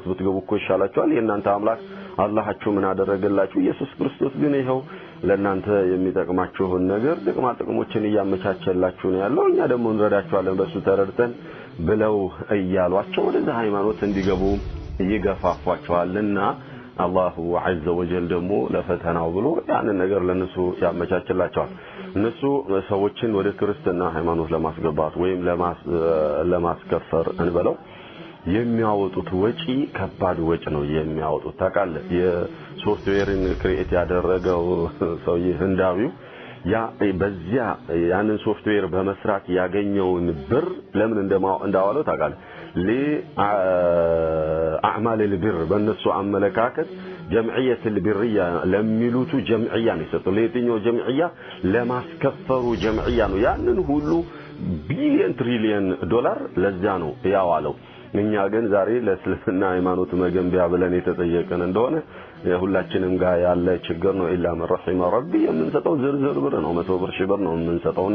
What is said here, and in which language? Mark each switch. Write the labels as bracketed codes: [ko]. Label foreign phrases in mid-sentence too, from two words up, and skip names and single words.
[am] ብትገቡ እኮ ይሻላችኋል የእናንተ አምላክ አላህችሁ ምን አደረገላችሁ ኢየሱስ ክርስቶስ ግን ይሄው ለእናንተ የሚጠቅማችሁን ነገር ጥቅሞችን እያመቻቸላችሁ ነው ያለው እኛ ደግሞ እንረዳችኋለን በሱ ተረድተን ብለው እያሏቸው ወደዛ ሃይማኖት እንዲገቡ ይገፋፋቸዋልና አላሁ [ar] عز وجل [am] ደግሞ ለፈተናው ብሎ ያንን ነገር ለነሱ ያመቻችላቸዋል እነሱ ሰዎችን ወደ ክርስትና ሃይማኖት ለማስገባት ወይም ለማስከፈር እንበለው የሚያወጡት ወጪ ከባድ ወጪ ነው የሚያወጡት ታውቃለህ የሶፍትዌርን ክሬት ያደረገው ሰው ህንዳዊው ያ በዚያ ያንን ሶፍትዌር በመስራት ያገኘውን ብር ለምን እንዳዋለው ታውቃለህ [ar] لأعمال البر [am] በእነሱ አመለካከት [ar] جمعية البرية [am] ለሚሉቱ جمعية ነው የሰጠው ለየትኛው جمعية ለማስከፈሩ جمعية ነው ያንን ሁሉ ቢሊየን ትሪሊየን ዶላር ለዛ ነው ያዋለው እኛ ግን ዛሬ ለእስልምና ሃይማኖት መገንቢያ ብለን የተጠየቀን እንደሆነ ሁላችንም ጋር ያለ ችግር ነው። [ar] إلا من رحم ربي [am] የምንሰጠው ዝርዝር ብር ነው፣ 100 ብር ሺህ ብር ነው የምንሰጠውና